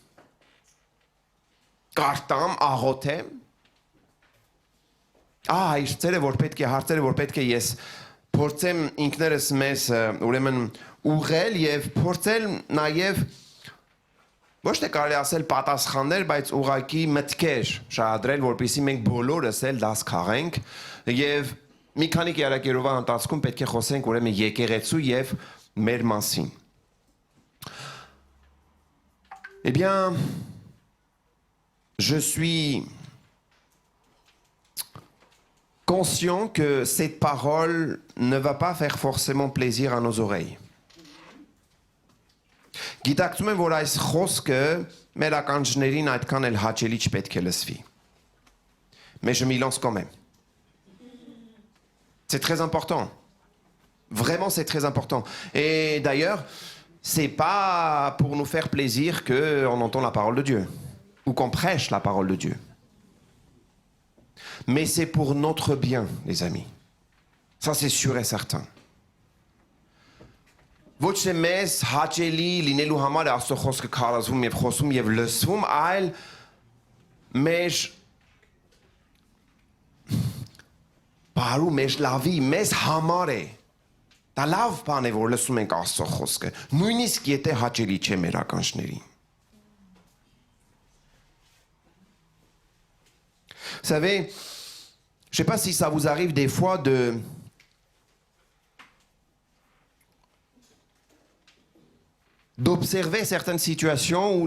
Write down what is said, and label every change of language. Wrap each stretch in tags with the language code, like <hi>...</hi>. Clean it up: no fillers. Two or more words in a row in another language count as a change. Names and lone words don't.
<hy>Կարտամ, աղոթեմ։ Հարցերը, որ պետք է ես փորձեմ ինքներս մեզ ուրեմն ուղղել եւ փորձել նաեւ ոչ թե կարելի ասել պատասխաններ, բայց ուղղակի մտքեր շահադրել, որպեսզի մենք բոլորս էլ դաս քաղենք եւ մի քանի կերակերովա ընթացքում պետք է խոսենք ուրեմն եկեղեցու եւ մեր մասին։</hy> <fr>Eh bien, je suis conscient que cette parole ne va pas faire forcément plaisir à nos oreilles.</fr> <hy>Գիտակցում եմ, որ այս խոսքը մեր ականջներին այդքան էլ հաճելի չպետք է լսվի.</hy> <fr>Mais je m'y lance quand même. C'est très important. Vraiment, c'est très important. Et d'ailleurs, c'est pas pour nous faire plaisir qu'on entend la parole de Dieu ou qu'on prêche la parole de Dieu. Mais c'est pour notre bien, les amis. Ça, c'est sûr et certain.</fr> <hy>Ոչ թե մեզ հաճելի լինելու համար է Աստծո խոսքը քարոզվում եւ խոսում եւ լսվում, այլ մեր բարու մեր լավի մեզ համար է։ Դա լավ բան է, որ լսում ենք Աստծո խոսքը, նույնիսկ եթե հաճելի չէ մեր ականջներին։</hy> <fr>Vous savez, je sais pas si ça vous arrive des fois d'observer certaines situations ou</fr>